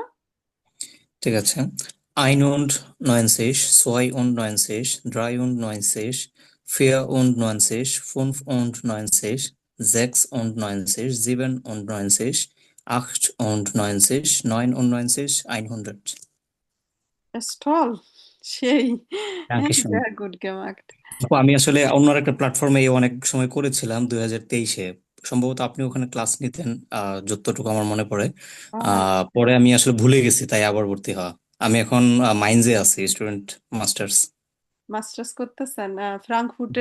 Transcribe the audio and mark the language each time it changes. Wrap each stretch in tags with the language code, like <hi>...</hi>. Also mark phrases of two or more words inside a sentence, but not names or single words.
<bn>ঠিক আছে। 91, 92, 93, 94, 95, 96, 97, 98, 99, 100. স্টল সেই, হ্যাঁ</bn> <de>Dankeschön. sehr gut gemacht.</de> <bn>আপু আমি আসলে অন্য একটা প্ল্যাটফর্মে অনেক সময় করেছিলাম 2023-এ, সম্ভবত আপনি ওখানে ক্লাস নিতেন যতটুকু আমার মনে পড়ে। পরে আমি আসলে ভুলে গেছি, তাই আবার ভর্তি হওয়া। আমি এখন মাইন্সে আছি,</bn> <en>student masters.</en> <bn>মাস্টার্স করতেছেন ফ্রাঙ্কফুটে?</bn>